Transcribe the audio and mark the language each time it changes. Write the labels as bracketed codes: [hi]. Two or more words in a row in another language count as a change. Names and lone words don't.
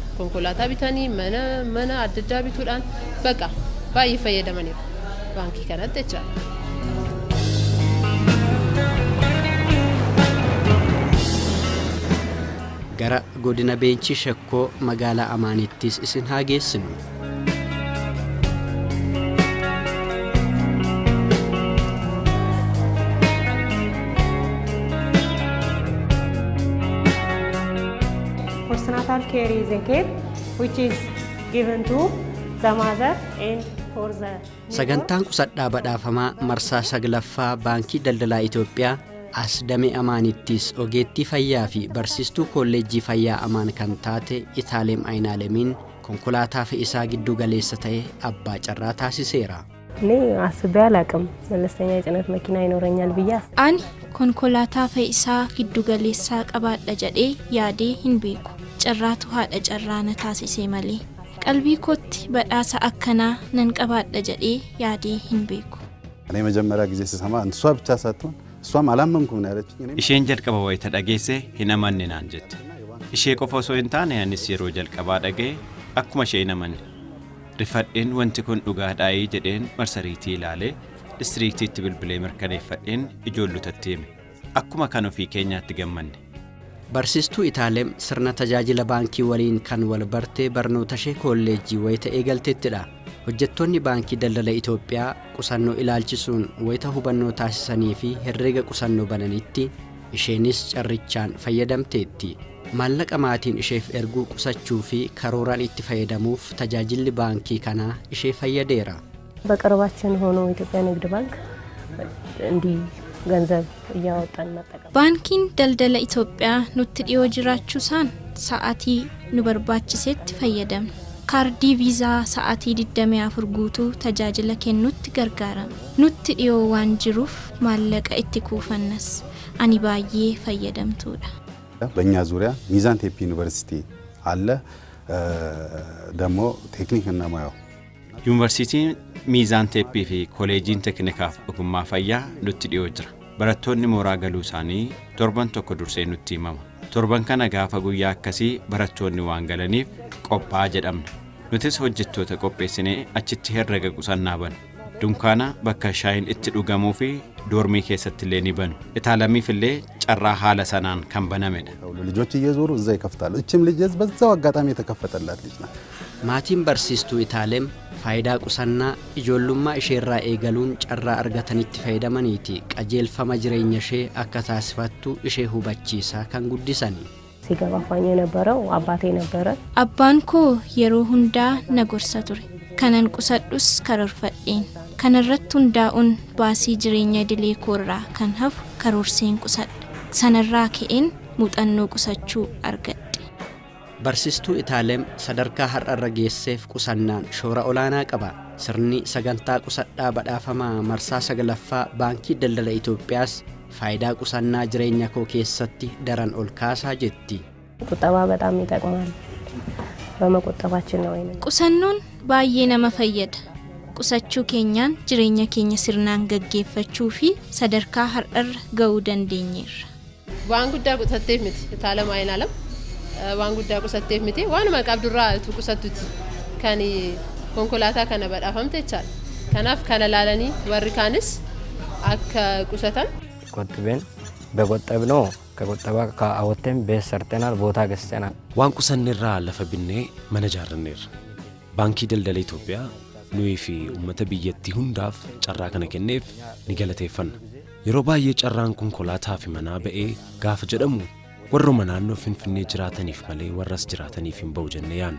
[om] Konkolaataa bitanii mana adda addaa bituudhaan baqa baay'ee fayyadamaniiru baankii kanatti jechaadha. Gara godina Beenchii Shakkoo magaalaa Amaanittis isin haa geessinu. [en] Postnatal care is a care which is given to the mother and for the [om] Sagantaan qusadhaa badhaafamaa marsaa 9ffaa Baankii Daldalaa Itoophiyaa as damee Amaanittis ogeettii fayyaa fi barsiistuu kolleejjii fayyaa Amaan kan taate Itaaleem Aynaalemiin konkolaataa fe'isaa giddu galeessa ta'e abbaa carraa taasiseera. [am] እኔ አስቤ አላቅም መለስተኛ የጭነት መኪና ይኖረኛል ብዬ [om] Ani konkolaataa fe'isaa giddu galeessaa qabaadha jedhee yaadee hin beeku. Carraatu haadha carraa na taasisee malee. Qalbii kootti badhaasa akkanaa nan qabaadha jedhee yaadee hin beeku. [am] እኔ መጀመሪያ ጊዜ ስሰማ እሷ ብቻ ሳትሆን እሷም አላመንኩም ነው ያለችኝ። [om] Isheen jalqaba wayita dhageesse hin amanne naan jette. Ishee qofa osoo hin taane anis yeroo jalqabaa dhagee akkuma ishee hin amanne. Rifadheen wanti kun dhugaadhaayii jedheen marsariitii ilaalee distriiktiitti bilbilee mirkaneeffadheen ijoollotatti hime. Akkuma kan ofii keenyaatti gammanne. Barsiistuu Itaaleem sirna tajaajila baankii waliin kan wal bartee barnoota ishee kolleejjii wayita eegalteettidha. Hojjettoonni baankii daldala Itoophiyaa qusannoo ilaalchisuun wayita hubannoo taasisanii fi herreega qusannoo bananitti isheenis carrichaan fayyadamteetti. Maallaqa maatiin isheef erguu qusachuu fi karooraan itti fayyadamuuf tajaajilli baankii kanaa ishee fayyadeera. [am] በቅርባችን ሆኖ ኢትዮጵያ ንግድ ባንክ እንዲህ ገንዘብ እያወጣን መጠቀም [om] baankiin daldala Itoophiyaa nutti dhiyoo jiraachuusaan sa'aatii nu barbaachisetti fayyadamna. Kaardii viizaa sa'aatii 24 guutuu tajaajila kennutti gargaarama. Nutti dhiyoo waan jiruuf maallaqa itti kuufannas ani baay'ee fayyadamtuudha. [am] በእኛ ዙሪያ ሚዛን ቴፒ ዩኒቨርሲቲ አለ ደግሞ ቴክኒክና ሙያው [om] ዩኒቨርሲቲin miizaan teeppii fi koleejiin teeknikaaf ogummaa fayyaa nutti dhiyoo jira. Barattoonni mooraa galuu isaanii torban tokko dursee nutti himama. Torban kana gaafa guyyaa akkasii barattoonni waan galaniif qophaa'aa jedhamna. Nutis hojjettoota qopheessinee achitti herrega qusannaa banu. Dunkaana bakka shaayiin itti dhugamuu fi doormii keessatti illee ni banu. Itaalamiif illee carraa haala sanaan kan banamedha. [am] ልጆች እየዞሩ እዛ ይከፍታሉ። እችም ልጅ በዛው አጋጣሚ የተከፈተላት ልጅ ናት። [om] Maatiin barsiistuu Itaaleem faayidaa qusannaa ijoollummaa isheerraa eegaluun carraa argatanitti fayyadamaniiti qajeelfama jireenya ishee akka taasifattu ishee hubachiisaa kan guddisani. [am] ሲገባፋኝ የነበረው አባቴ ነበረ። [om] Abbaan koo yeroo hundaa na gorsa ture. Kanan qusadhus karoorfadheen. Kanarratti hundaa'uun baasii jireenya idilee koorraa kan hafu karoorseen qusadha. Sanarraa ka'een muuxannoo qusachuu argadhe. Barsiistuu Itaaleem sadarkaa har'arra geesseef qusannaan shoora olaanaa qaba. Sirni sagantaa qusadhaa badhaafamaa marsaa 9ffaa baankii daldala Itoophiyaas faayidaa qusannaa jireenya koo keessatti daran ol kaasaa jetti. [am] ቁጠባ በጣም ይጠቅማል። በመቆጠባችን ነው አይነ [om] Qusannoon baay'ee nama fayyada. Qusachuu keenyaan jireenya keenya sirnaan gaggeeffachuu fi sadarkaa har'arra ga'uu dandeenyeerra. Waan guddaa qusatteef miti Itaaleem Ayinaalam. Waan guddaa qusatteef miti waanuma qabdurraa tu qusattutti kan konkolaataa kana badhaafamte jechaadha. Kanaaf kana laalanii warri kaanis akka qusatan [am] ቆጥበን በቆጠብነው ከቆጠባ ከአወተን ቤት ሰርተናል ቦታ ገዝተናል [om] waan qusanneerraa lafa binnee mana ijaarranneerra. Baankii daldala Itoophiyaa nuyi fi uummata biyyattii hundaaf carraa kana kenneef ni galateeffanna. Yeroo baay'ee carraan konkolaataa fi manaa ba'ee gaafa jedhamu warruma naannoo Finfinnee jiraataniif malee warras jiraataniif hin ba'u jennee yaanna.